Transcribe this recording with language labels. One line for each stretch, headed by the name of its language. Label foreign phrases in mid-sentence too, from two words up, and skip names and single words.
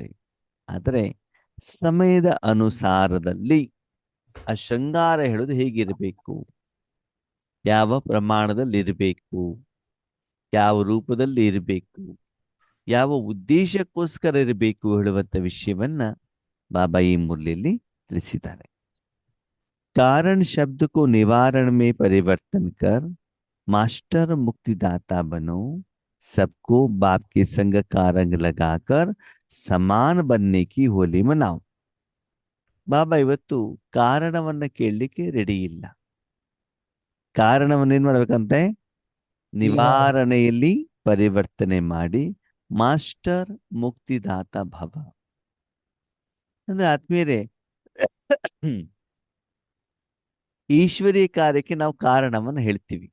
Kannada: ಆದರೆ ಸಮಯದ ಅನುಸಾರದಲ್ಲಿ ಆ ಶೃಂಗಾರ ಹೇಳೋದು ಹೇಗಿರಬೇಕು, ಯಾವ ಪ್ರಮಾಣದಲ್ಲಿ ಇರಬೇಕು, ಯಾವ ರೂಪದಲ್ಲಿ ಇರಬೇಕು, ಯಾವ ಉದ್ದೇಶಕ್ಕೋಸ್ಕರ ಇರಬೇಕು ಹೇಳುವಂತ ವಿಷಯವನ್ನ ಬಾಬಾ ಈ ಮುರಳಿಯಲ್ಲಿ ತಿಳಿಸಿದ್ದಾರೆ.
Hindi: कारण शब्द को निवारण में परिवर्तन कर मास्टर मुक्तिदाता बनो, सबको बाप के संग का रंग लगाकर समान बनने की होली मनाओ.
Kannada: ಬಾಬಾ ಇವತ್ತು ಕಾರಣವನ್ನ ಕೇಳಲಿಕ್ಕೆ ರೆಡಿ ಇಲ್ಲ. ಕಾರಣವನ್ನ ಏನ್ ಮಾಡ್ಬೇಕಂತೆ? ನಿವಾರಣೆಯಲ್ಲಿ ಪರಿವರ್ತನೆ ಮಾಡಿ ಮಾಸ್ಟರ್ ಮುಕ್ತಿದಾತ ಭವ ಅಂದ್ರೆ ಆತ್ಮೀಯರೇ, ಈಶ್ವರೀಯ ಕಾರ್ಯಕ್ಕೆ ನಾವು ಕಾರಣವನ್ನು ಹೇಳ್ತೀವಿ.